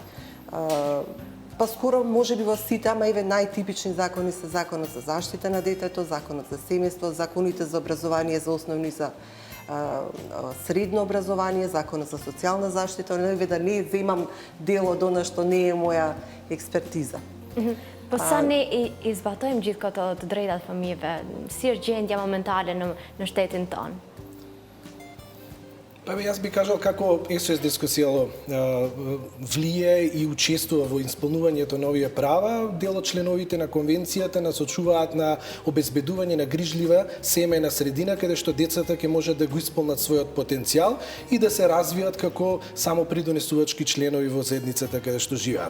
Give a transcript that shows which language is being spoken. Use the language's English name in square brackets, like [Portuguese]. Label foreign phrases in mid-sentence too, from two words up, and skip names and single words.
[Macedonian] Па скоро можеби во сите, ама еве најтипични закони се Законот за заштита на детето, Законот за семејство, законите за образование за основно и за средно образование, Законот за социјална заштита, еве да не земам дел од она што не е моја експертиза. [Albanian] Po sa ne i zbatojmë gjithë këto të drejtat fëmijëve, si është gjendja momentale në shtetin tonë? [Macedonian] Па јас би кажал како СОС дискусијало влие и учествува во исполнувањето на овие права. Дел од членовите на конвенцијата насочуваат на обезбедување на грижлива семејна средина каде што децата ќе можат да го исполнат својот потенцијал и да се развијат како самопридонесувачки членови во заедницата каде што живеат.